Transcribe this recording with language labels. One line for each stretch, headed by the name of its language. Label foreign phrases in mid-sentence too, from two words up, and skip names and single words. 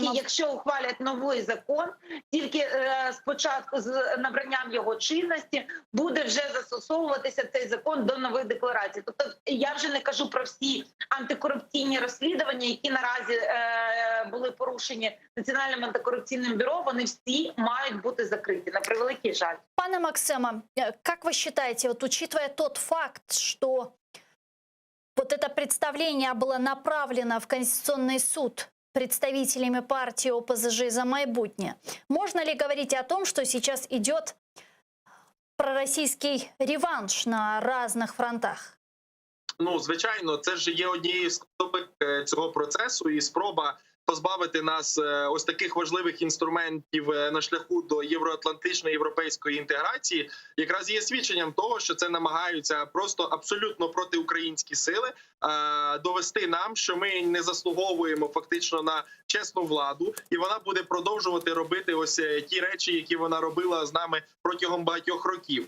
Ukrainian: Тільки якщо ухвалять новий закон, тільки спочатку з набранням його чинності буде вже застосовуватися цей закон до нових декларацій. Тобто я вже не кажу про всі антикорупційні розслідування, які наразі були порушені Національним антикоррупционным бюро, вони всі мають бути закриті, на превеликий жаль. Пане Максиме,
Russian: как вы считаете, вот учитывая тот факт, что вот это представление было направлено в Конституционный суд представителями партии ОПЗЖ «За майбутнє», можно ли говорить о том, что сейчас идет пророссийский реванш на разных фронтах?
Ukrainian: Ну, звичайно, це ж є однією з складових цього процесу і спроба позбавити нас ось таких важливих інструментів на шляху до євроатлантичної європейської інтеграції, якраз є свідченням того, що це намагаються просто абсолютно протиукраїнські сили довести нам, що ми не заслуговуємо фактично на чесну владу, і вона буде продовжувати робити ось ті речі, які вона робила з нами протягом багатьох років.